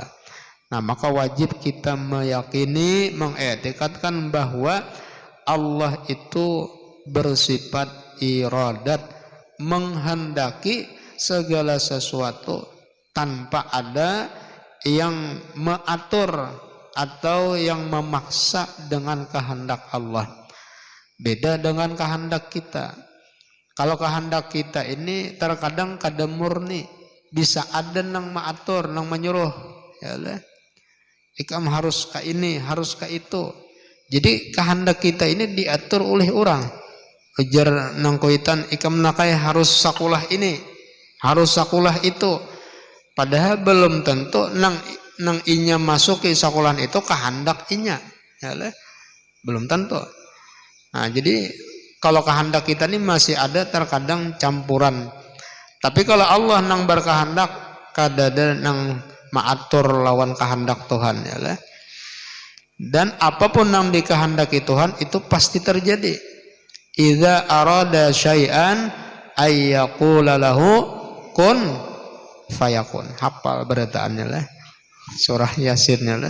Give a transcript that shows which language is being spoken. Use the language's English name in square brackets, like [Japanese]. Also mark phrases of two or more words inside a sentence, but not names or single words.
[Banjar] Nah, maka wajib kita meyakini, mengiktikadkan bahwa Allah itu bersifat iradat, menghendaki segala sesuatu tanpa ada yang mengatur atau yang memaksa dengan kehendak Allah. Beda dengan kehendak kita. Kalau kehendak kita ini terkadang kada murni, bisa ada nang mengatur, nang menyuruh, ya lah. Ikam harus ke ini, harus ke itu. Jadi kehendak kita ini diatur oleh orang. Kejar nang koitan ikam nakai harus sakulah ini, harus sakulah itu. Padahal belum tentu nang inya masuk ke sakulahan itu kehendak inya, ya lah. Belum tentu. Nah, jadi kalau kehendak kita ini masih ada terkadang campuran. Tapi kalau Allah nang berkehendak, kadada nang maatur lawan kehendak Tuhan, ya lah. Dan apapun yang dikehendaki Tuhan itu pasti terjadi. [Arabic] إذا أراد شيئا أن يقول له كن فيكون. [Banjar] Hafal beritaannya lah. Surah Yasin ya.